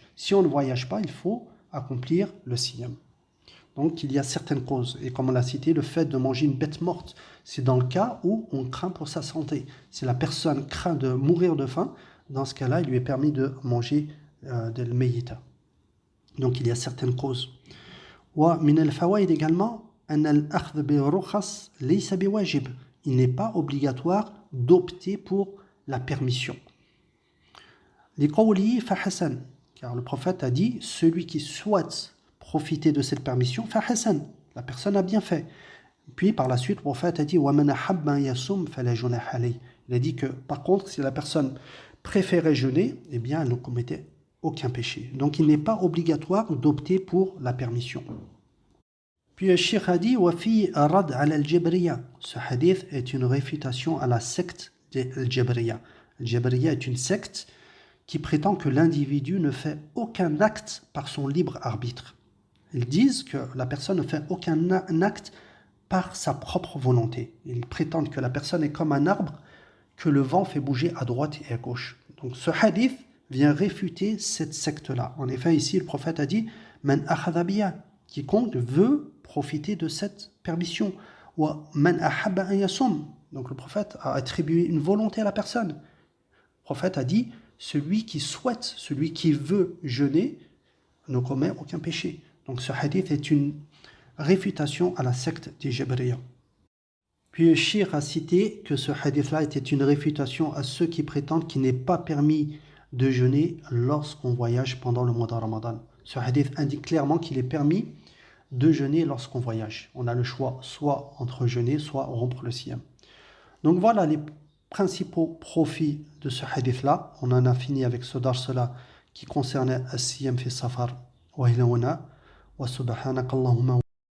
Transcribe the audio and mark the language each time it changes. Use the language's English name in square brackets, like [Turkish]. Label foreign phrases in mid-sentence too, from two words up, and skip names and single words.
[French] Si on ne voyage pas, il faut accomplir le siyam. Donc il y a certaines causes. Et comme on l'a cité, le fait de manger une bête morte, c'est dans le cas où on craint pour sa santé. Si la personne craint de mourir de faim, dans ce cas-là, il lui est permis de manger de l'meïta. Donc il y a certaines causes. [Arabic] ومن الفوائد également, أن الأخذ بالرخص ليس بواجب. [French] Il n'est pas obligatoire d'opter pour la permission. [Arabic] لقوله فحسن, [French] car le prophète a dit celui qui souhaite profiter de cette permission, [Arabic] فحسن, [French] la personne a bien fait. Puis par la suite, le prophète a dit [Arabic] وَمَنْ أَحَبَّ أَنْ يَصُومَ فَلَا جُنَاحَ عَلَيْهِ. [French] Il a dit que par contre, si la personne préférait jeûner, eh bien elle ne commettait aucun péché. Donc il n'est pas obligatoire d'opter pour la permission. Puis le Cheikh a dit [Arabic] وَفِي رَدْ عَلَى الْجَبْرِيَّةِ. [French] Ce hadith est une réfutation à la secte des Al-Jabriya. Al-Jabriya est une secte qui prétend que l'individu ne fait aucun acte par son libre arbitre. Ils disent que la personne ne fait aucun acte par sa propre volonté. Ils prétendent que la personne est comme un arbre que le vent fait bouger à droite et à gauche. Donc ce hadith vient réfuter cette secte-là. En effet, ici, le prophète a dit « [Arabic] من أخذ بها [French] » quiconque veut profiter de cette permission. [Arabic] ومن أحب أن يصوم. [French] Donc le prophète a attribué une volonté à la personne. Le prophète a dit celui qui souhaite, celui qui veut jeûner ne commet aucun péché. Donc ce hadith est une réfutation à la secte des Jabriya. Puis le Cheikh a cité que ce hadith-là était une réfutation à ceux qui prétendent qu'il n'est pas permis de jeûner lorsqu'on voyage pendant le mois de Ramadan. Ce hadith indique clairement qu'il est permis de jeûner lorsqu'on voyage. On a le choix soit entre jeûner, soit rompre le siyam. Donc voilà les principaux profits de ce hadith-là. On en a fini avec ce dars-là qui concernait [Arabic] الصيام في السفر وإلى هنا وسبحانك اللهم